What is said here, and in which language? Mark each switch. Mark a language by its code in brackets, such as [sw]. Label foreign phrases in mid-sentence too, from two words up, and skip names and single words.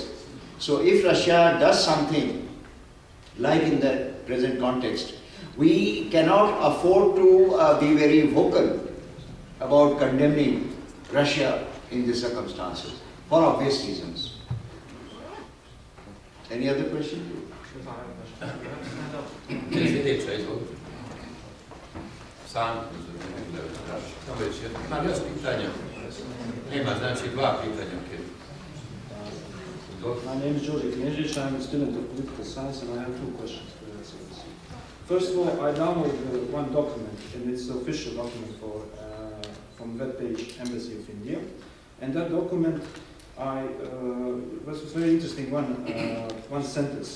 [en] So if Russia does something, like in the present context, we cannot afford to be very vocal about condemning Russia in these circumstances, for obvious reasons. Any other question? [hr] Sljedeća, izvolite. Sam, imam još pitanja. Nema, znači 2 pitanja. [en] My name is Georgi Knežić. I'm a student of political science, and I have 2 questions for you. First of all, I downloaded one document, and it's an official document from the webpage Embassy of India. And that document, was very interesting one sentence.